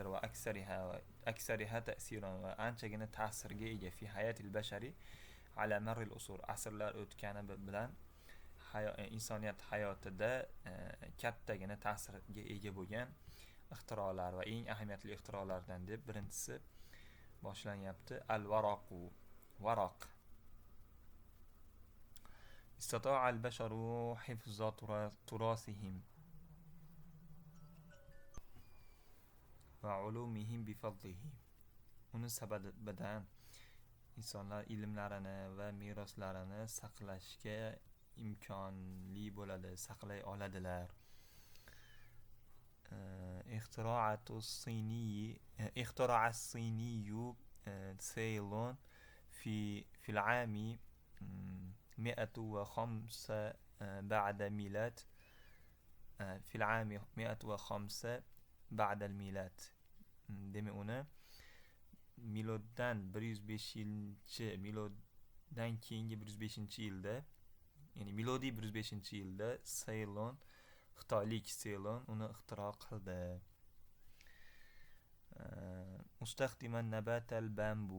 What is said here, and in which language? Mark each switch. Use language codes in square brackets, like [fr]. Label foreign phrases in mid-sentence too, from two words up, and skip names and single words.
[ar] وأكثرها تأثيرا, [uz] va anchagina ta'sirga ega [ar] في حياة البشر على مر العصور, [uz] asrlar o'tgani bilan insoniyat hayotida kattagina ta'sirga ega bo'lgan ixtirolar va eng ahamiyatli ixtirolardan deb birinchisi boshlanyapti. Al-varaqu, varoq. [ar] استطاع البشر حفظ تراثهم وعلومهم بفضله. [uz] Uni sababidan insonlar ilmlarini va meroslarini saqlashga imkonli bo'ladi, saqlay oladilar. [ar] اخترع الصيني سيلون في العام 105 بعد الميلاد. في العام 105 بعد الميلاد. [uz] Demek uni miloddan 105-miloddan keyingi 105-yilda, ya'ni milodiy 105-yilda Ceylon, xitoylik Ceylon uni ixtiro qildi. [ar] مستخدما نبات البامبو.